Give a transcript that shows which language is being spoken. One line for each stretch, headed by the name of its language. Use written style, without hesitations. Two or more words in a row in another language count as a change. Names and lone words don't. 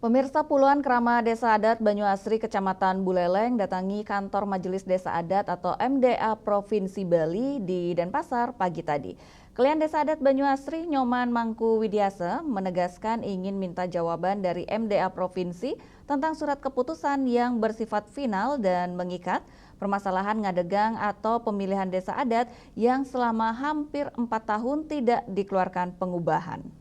Indonesian: Pemirsa, puluhan keramat Desa Adat Banyuasri, Kecamatan Buleleng datangi kantor Majelis Desa Adat atau MDA Provinsi Bali di Denpasar pagi tadi. Klien Desa Adat Banyuasri, Nyoman Mangku Widiasa, menegaskan ingin minta jawaban dari MDA Provinsi tentang surat keputusan yang bersifat final dan mengikat permasalahan ngadegang atau pemilihan desa adat yang selama hampir 4 tahun tidak dikeluarkan pengubahan.